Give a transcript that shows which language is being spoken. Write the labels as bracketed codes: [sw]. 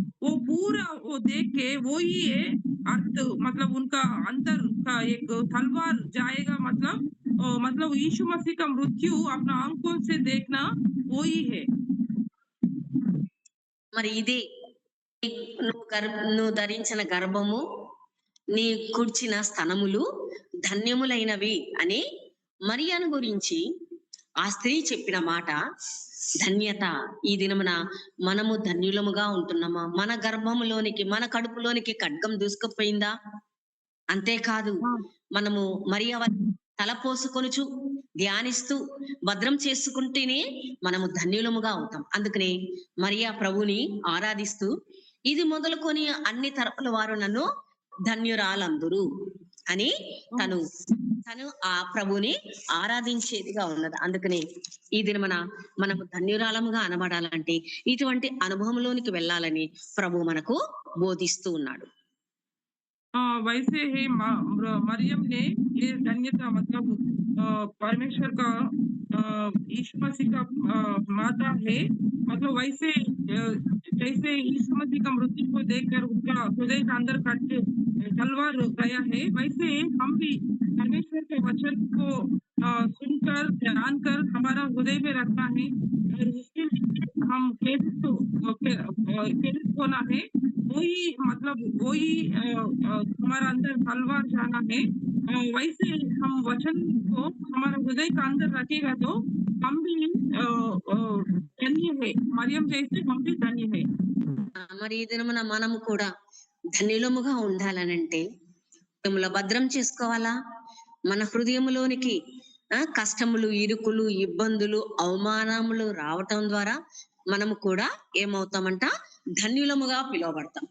[hi] वो पूरा वो देख के वो ही है अर्थ मतलब उनका अंदर का एक तलवार जाएगा मतलब यीशु मसीह का मृत्यु अपना आंखों से देखना वो ही है। [te] మరి ఇది నువ్వు ధరించిన గర్భము, నీ కూర్చిన స్తనములు ధన్యములైనవి అని మరియను గురించి ఆ స్త్రీ చెప్పిన మాట ధన్యత. ఈ దినమున మనము ధన్యులముగా ఉంటున్నామా? మన గర్భములోనికి, మన కడుపులోనికి ఖడ్గం దూసుకుపోయిందా? అంతేకాదు ఆ! మనము మరియ తల పోసుకొనుచు ధ్యానిస్తూ భద్రం చేసుకుంటేనే మనము ధన్యులముగా అవుతాం. అందుకనే మరియా ప్రభుని ఆరాధిస్తూ ఇది మొదలుకొని అన్ని తరపుల వారు నన్ను ధన్యురాలందురు అని ఆ! తను తను ఆ ప్రభుని ఆరాధించేదిగా ఉన్నది. అందుకనే ఈ దినమున మనము ధన్యురాలముగా అనబడాలంటే ఇటువంటి అనుభవంలోనికి వెళ్ళాలని ప్రభు మనకు బోధిస్తూ ఉన్నాడు. [hi] वैसे ही मरियम ने ये धन्यता मतलब परमेश्वर का यीशु मसीह का माता है। मतलब वैसे जैसे यीशु मसीह का मृत्यु को देखकर उनका हृदय के अंदर कट तलवार गया है, वैसे हम भी परमेश्वर के वचन को सुनकर ध्यान कर हमारा हृदय में रखना है और उसके लिए हम प्रेरित होना है। वही मतलब वही हमारा अंदर तलवार जाना है। वैसे हम वचन को हमारा हृदय का अंदर रखेगा तो हम भी धन्य है, मरियम जैसे हम भी धन्य है। [te] మరి ఈ దినమున మనము కూడా ధన్యులముగా ఉండాలనంటే హృదయములో భద్రం చేసుకోవాలా. మన హృదయములోనికి కష్టములు, ఇరుకులు, ఇబ్బందులు, అవమానములు రావటం ద్వారా మనము కూడా ఏమవుతామంట ధన్యులముగా పిలువబడతాం.